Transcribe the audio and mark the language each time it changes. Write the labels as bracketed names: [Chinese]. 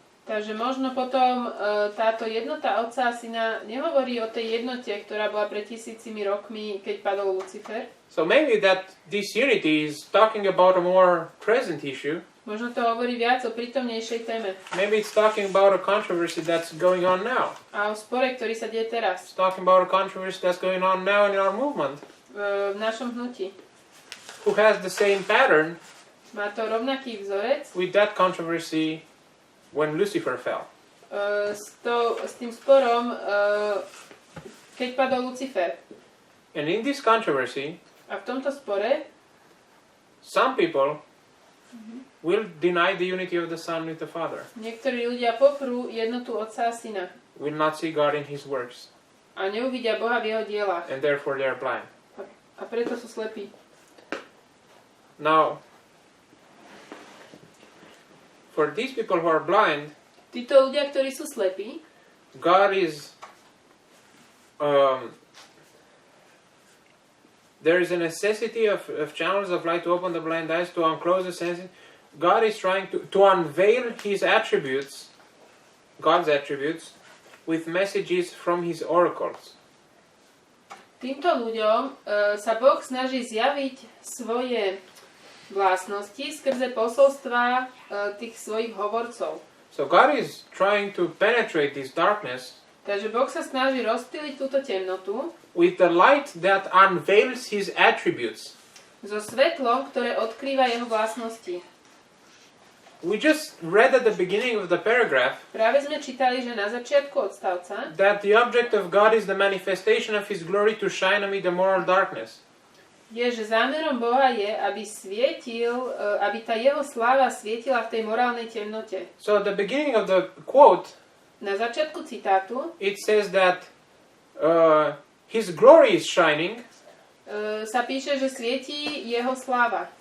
[Slovak] Takže možno potom táto jednota Otca a Syna nehovorí o tej jednote, ktorá bola pred 1000 rokmi, keď padol Lucifer. [English] So maybe that this unity is talking about a more present issue. [Slovak] Možno to hovorí viac o prítomnejšej téme. [English] Maybe it's talking about a controversy that's going on now. [Slovak] A o spore, ktorý sa deje teraz. [English] It's talking about a controversy that's going on now in our movement. [Slovak] V našom hnutí. [English] Who has the same pattern [Slovak] Má to rovnaký vzorec [English] with that controversy when Lucifer fell. [Slovak] s tým sporom, keď padol Lucifer. [English] And in this controversy, [Slovak] A v tomto spore [English] some people will deny the unity of the Son with the Father. [Slovak] niektorí ľudia poprú jednotu Otca a Syna [English] Will not see God in His works. [Slovak] a neuvidia Boha v jeho dielách. [English] And therefore they are blind. [Slovak] A preto sú slepí. [English] Now, for these people who are blind, [Slovak] Títo ľudia, ktorí sú slepí, [English] God is... there is a necessity of channels of light to open the blind eyes, to unclose the senses. God is trying to unveil His attributes, God's attributes, with messages from His oracles. [Slovak] týmto ľuďom sa Boh snaží zjaviť svoje vlastnosti skrze posolstva tých svojich hovorcov. [English] So God is trying to penetrate this darkness [Slovak] Takže Boh sa snaží rozptýliť túto temnotu [English] with the light that unveils His attributes. [Slovak] so svetlom, ktoré odkrýva jeho vlastnosti. [English] We just read at the beginning of the paragraph [Slovak] Práve sme čítali, že na začiatku odstavca, [English] that the object of God is the manifestation of His glory to shine amid the moral darkness. [Slovak] je, že zámerom Boha je, aby aby tá jeho sláva svietila v tej morálnej temnote. [English] So at the beginning of the quote, [Slovak] Na začiatku citátu [English] it says that His glory is shining, [Slovak] sa píše, že svietí jeho sláva.